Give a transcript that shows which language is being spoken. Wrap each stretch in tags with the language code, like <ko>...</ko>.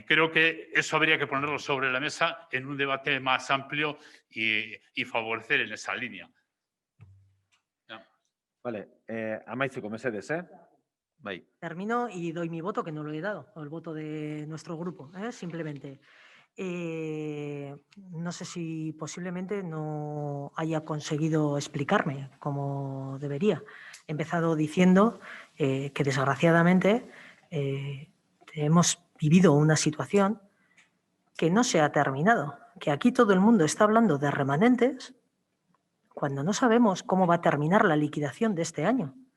<es>Y creo que eso habría que ponerlo sobre la mesa en un debate más amplio y favorecer en esa línea. Vale,</es> <eu>amaitzeko mesedez, Bai.</eu> <es>Termino y doy mi voto, que no lo he dado, o el voto de nuestro grupo, simplemente. No sé si posiblemente no haya conseguido explicarme como debería. He empezado diciendo que desgraciadamente hemos vivido una situación que no se ha terminado, que aquí todo el mundo está hablando de remanentes cuando no sabemos cómo va a terminar la liquidación de este año.</es>